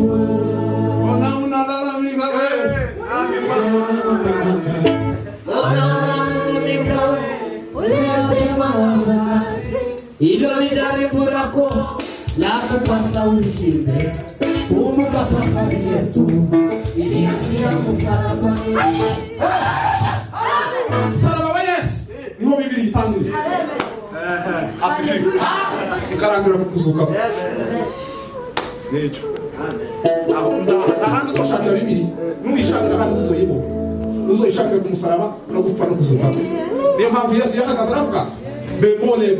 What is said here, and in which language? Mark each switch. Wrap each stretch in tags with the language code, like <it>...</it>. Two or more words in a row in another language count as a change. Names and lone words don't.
<sw>Ona unalalamika wewe, ona unalalamika wewe, uliyochemaza hilo ni jaribu lako la kupasa ushinde. Kumbuka safari yetu ilianzia msalabani. Msalaba wa Yesu</sw> <rn>niho Bibiri itangirira. Asifiwe. Ikarangira kukuzuka. Nicho. Ahandi uzoshakira Bibiri, nuyishakira ahandi uzoyibona. Uzoyishakira ku musaraba no gupfa no kuzuka. Niyo mpamvu Yesu yahagaze aravuga bebolebo.</rn>